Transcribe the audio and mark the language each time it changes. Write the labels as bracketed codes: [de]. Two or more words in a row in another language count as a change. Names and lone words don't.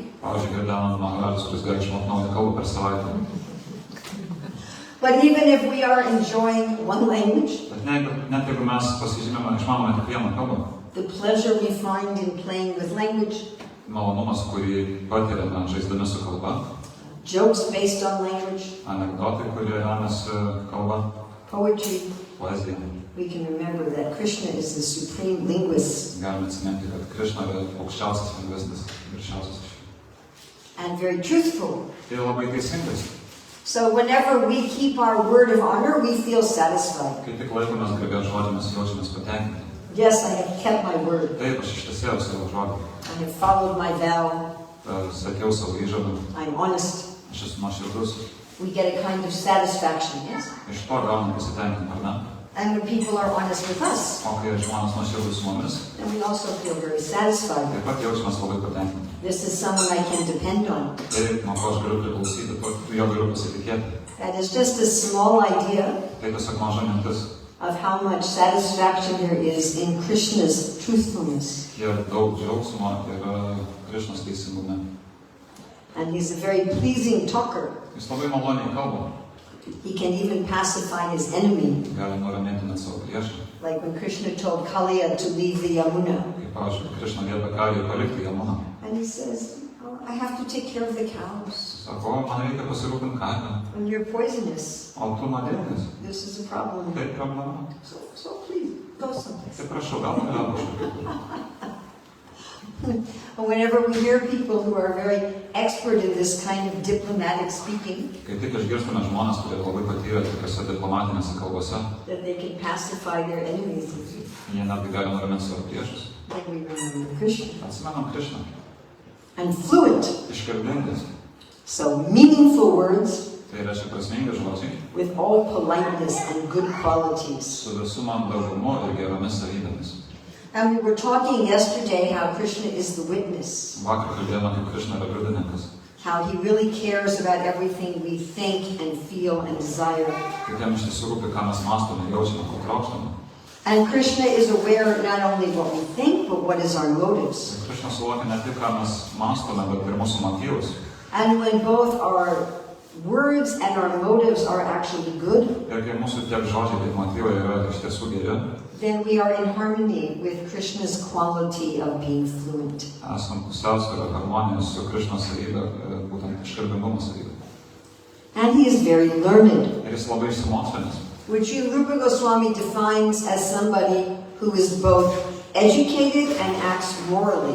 [lt] Pavyzdžiui, girdėjome Maharajas, kuris gali išmokti naują kalbą per savaitę. [en] But even if we are enjoying one language, [lt] Bet net jeigu mes pasižymėme, išmanome tik vieną kalbą, [en] the pleasure we find in playing with language, [lt] malonumas, kurį patiriame žaisdami su kalba, [en] jokes based on language, [lt] anekdotai, kurie remiasi kalba, [en] poetry, [lt] poezija. [en] we can remember that Krishna is the supreme linguist [lt] Galime atsiminti, kad Krishna yra aukščiausias lingvistas, viršiausias iš jų. [en] and very truthful. [lt] Tai labai teisingas. [en] So whenever we keep our word of honor, we feel satisfied. [lt] Kai tik laikomės garbės žodį, mes jaučiamės patenkinti. [en] Yes, I have kept my word. [lt] Taip, aš ištesėjau savo žodį. [en] I have followed my vow. [lt] Sakiau savo įžadą. [en] I'm honest. [lt] Aš esu nuoširdus. [en] We get a kind of satisfaction, yes? [lt] Iš to gaunam pasitenkinimą, ar ne? [en] And when people are honest with us, [lt] O kai žmonės nuoširdus su mumis, [en] then we also feel very satisfied. [lt] taip pat jaučiamės labai patenkinti. [en] This is someone I can depend on. [lt] Taip, nuo ko aš galiu priklausyti, jo galiu pasitikėti. [en] That is just a small idea [lt] Tai tiesiog maža mintis, [en] of how much satisfaction there is in Krishna's truthfulness. [lt] kiek daug džiaugsmo yra Krišnos teisingume. [en] And he's a very pleasing talker. [lt] Jis labai maloniai kalba, [en] He can even pacify his enemy. [lt] gali nuraminti net savo priešą. [en] Like when Krishna told Kaliya to leave the Yamuna. [lt] Kaip pavyzdžiui, Krišna liepia Kalijai palikti Jamuną. [en] And he says, oh, I have to take care of the cows. [lt] Sako, man reikia pasirūpinti karvę. [en] And you're poisonous. [lt] O tu nuodėmės. [en] This is a problem. [lt] Tai problema. [en] So please, go someplace. [lt] Tai prašau, gal galėtų kažkaip. [en] Whenever we hear people who are very expert in this kind of diplomatic speaking, [lt] Kai tik išgirstame žmonės, kurie labai patyrė tokiose diplomatinėse kalbose, [en] that they can pacify their enemies, [lt] jie netgi gali nuraminti savo priešus. [en] then we remember Krishna. [lt] Atsimenam Krišną. [en] And fluent, [lt] Iškalbingas. [en] so meaningful words [lt] Tai reiškia prasmingi žodžiai [en] with all politeness and good qualities. [lt] su visų mandagumu ir geromis savybėmis. [en] And we were talking yesterday how Krishna is the witness, [lt] Vakar kalbėjome, kaip Krišna yra liudininkas. [en] how he really cares about everything we think and feel and desire. [lt] Kaip jam iš tiesų rūpi, ką mes mąstome, jaučiame, ko trokštame. [en] And Krishna is aware not only what we think, but what is our motives. [lt] Ir Krišna suvokia ne tik, ką mes mąstome, bet ir mūsų motyvus. [en] And when both our words and our motives are actually good, [lt] Ir kai mūsų tiek žodžiai, tiek motyvai yra iš tiesų geri, [en] then we are in harmony with Krishna's quality of being fluent. [lt] esam pusiausvyrą harmoniją su Krišnos savybė, būtent iškalbingumo savybė. [en] And he is very learned, [lt] Ir jis labai išsimokslinęs, [en] which Rupa Goswami defines as somebody who is both educated and acts morally.